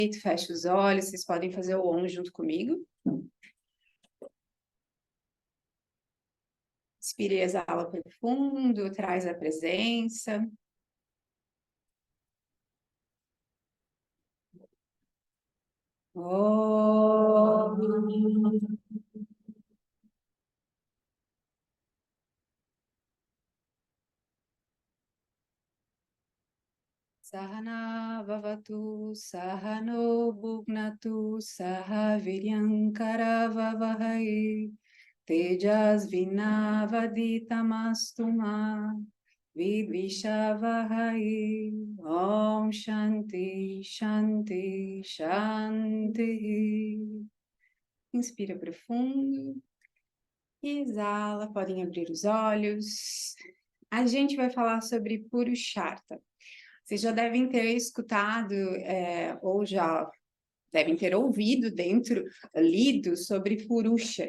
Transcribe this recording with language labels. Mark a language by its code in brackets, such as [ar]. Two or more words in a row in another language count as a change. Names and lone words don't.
[pt] Feche os olhos, vocês podem fazer o OM junto comigo. Inspire e exala profundo, traz a presença. [sa] Om. Sahana vavatu, sahano bhugnatu, saha viryankaravavahai, tejas vinavaditamastu vidvishavahai. Om Shanti, Shanti, Shanti. [pt] Inspira profundo e exala, podem abrir os olhos. A gente vai falar sobre Purushartha. Vocês já devem ter escutado, ou já devem ter ouvido lido sobre Purusha.